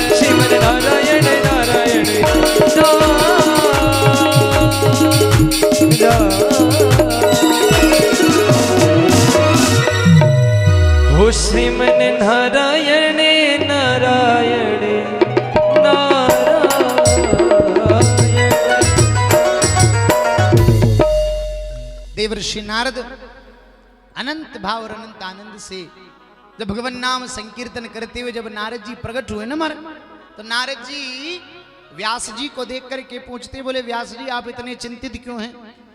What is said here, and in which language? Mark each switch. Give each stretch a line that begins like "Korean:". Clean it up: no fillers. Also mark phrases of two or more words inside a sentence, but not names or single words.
Hindi: श्रीमन नारायण नारायण हो श्रीमन नारायण नारायण नारायण। देवर्षि नारद अनंत भाव और अनंत आनंद से जब भगवान नाम संकीर्तन करते हुए जब नारद जी प्रकट हुए ना मारे, तो नारद जी व्यास जी को देख करके पूछते, बोले व्यास जी आप इतने चिंतित क्यों हैं?